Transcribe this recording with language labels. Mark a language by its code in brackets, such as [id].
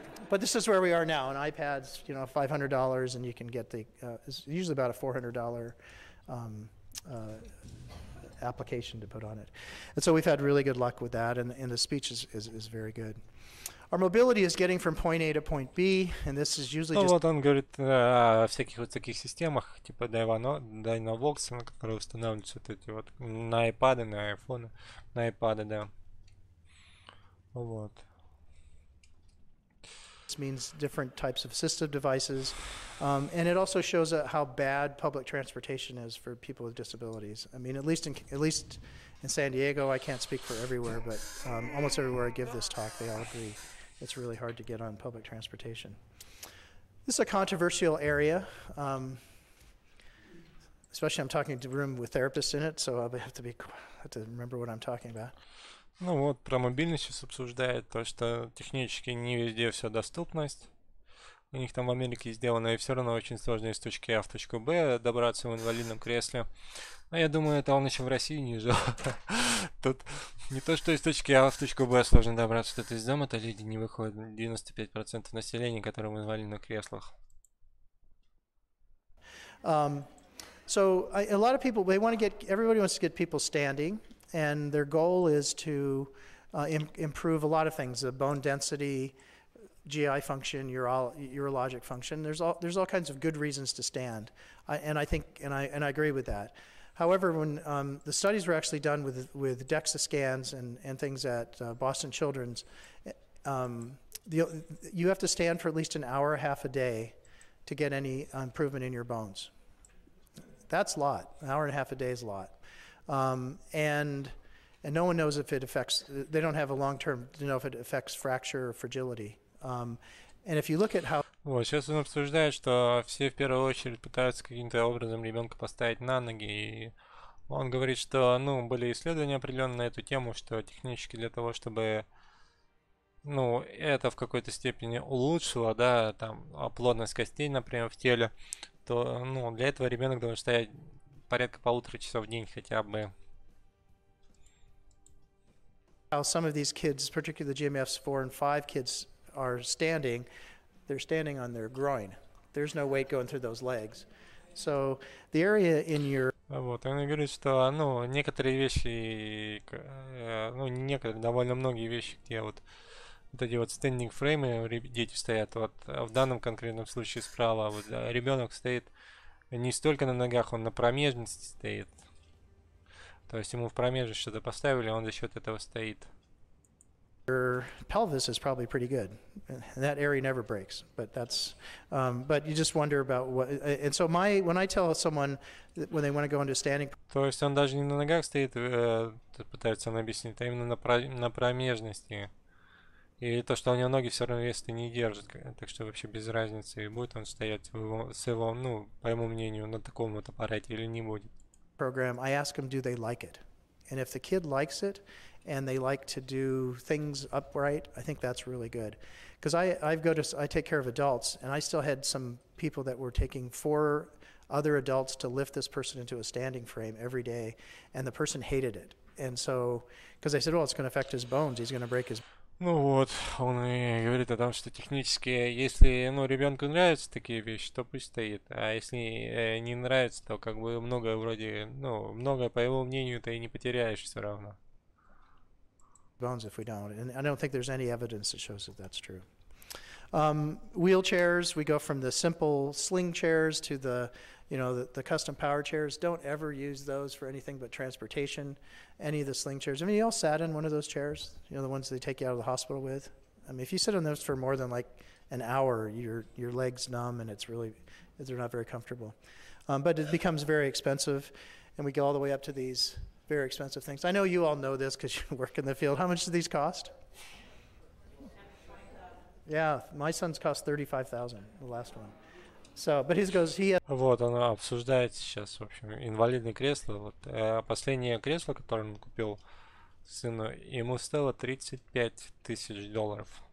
[en] But this is where we are now. An iPad's $500, and you can get it's usually about a $400 application to put on it. And so we've had really good luck with that, and the speech is very good. Our mobility is getting from point A to point B, and this is usually just... [ru] Вот он говорит о всяких вот таких системах, типа Dynavox, на которые устанавливаются вот эти вот на iPad, на iPhone, на iPad, да. Вот. [en] Means different types of assistive devices, and it also shows how bad public transportation is for people with disabilities. I mean, at least in San Diego, I can't speak for everywhere, but almost everywhere I give this talk, they all agree it's really hard to get on public transportation. This is a controversial area, especially I'm talking to a room with therapists in it, so I have to remember what I'm talking about. [ru] Ну вот, про мобильность сейчас обсуждает, то, что технически не везде все доступность. У них там в Америке сделано, и все равно очень сложно из точки А в точку Б добраться в инвалидном кресле. Но я думаю, это он еще в России не жил. Тут не то, что из точки А в точку Б сложно добраться, тут из дома-то люди не выходят. 95% населения, которые в инвалидных креслах. [en] So a lot of people, everybody wants to get people standing. And their goal is to improve a lot of things: bone density, GI function, urologic function. There's all kinds of good reasons to stand, and I agree with that. However, when the studies were actually done with DEXA scans and things at Boston Children's, you have to stand for at least an hour and a half a day to get any improvement in your bones. That's a lot. An hour and a half a day is a lot. And no one knows if it affects, they don't have a long term to know if it affects fracture or fragility. And if you look at how... [ru] Вот, сейчас он обсуждает, что все в первую очередь пытаются каким-то образом ребенка поставить на ноги, и он говорит, что, ну, были исследования определенные на эту тему, что технически для того, чтобы, ну, это в какой-то степени улучшило, да, там, плотность костей, например, в теле, то, ну, для этого ребенок должен стоять порядка 1,5 часа в день хотя бы. [en] How some of these kids, particularly the GMFs 4 and 5 kids, are standing, they're standing on their groin. There's no weight going through those legs. So the area in your... [ru] Вот, он говорит, что, ну, некоторые вещи, ну, не некоторые, довольно многие вещи, где вот эти вот стендинг фреймы, дети стоят, вот в данном конкретном случае справа, вот ребенок стоит не столько на ногах, он на промежности стоит. То есть ему в промежность что-то поставили, он за счет этого стоит. [en] Your pelvis is probably pretty good, and that area never breaks. But that's, but you just wonder about what. And so when I tell someone that when they want to go into standing, [ru] то есть он даже не на ногах стоит, пытается он объяснить, а именно на промежности. И то, что у него ноги все равно вес не держит, так что вообще без разницы, будет он стоять с его, ну, по его мнению, на таком вот аппарате или не будет. [en] Program, I ask them, do they like it? And if the kid likes it, and they like to do things upright, I think that's really good. Because I take care of adults, and I still had some people that were taking 4 other adults to lift this person into a standing frame every day, and the person hated it. And so, because I said, well, it's going to affect his bones, he's going to break his... [ru] Ну вот, он и говорит о том, что технически, если, ну, ребенку нравятся такие вещи, то пусть стоит, а если не нравится, то как бы многое вроде, ну, многое, по его мнению, ты и не потеряешь все равно. [en] Bones if we don't, and I don't think there's any evidence that shows that that's true. Wheelchairs, we go from the simple sling chairs to the, you know, the custom power chairs. Don't ever use those for anything but transportation. Any of the sling chairs. I mean, you all sat in one of those chairs, you know, the ones they take you out of the hospital with. I mean, if you sit on those for more than like an hour, your legs numb, and they're not very comfortable. But it becomes very expensive, and we go all the way up to these very expensive things. I know you all know this because you work in the field. How much do these cost? Yeah, my son's cost $35,000, the last one. So, but his goes, he... [ru] Вот, он обсуждает сейчас, в общем, инвалидное кресло. Вот, последнее кресло, которое он купил сыну, ему стоило $35,000.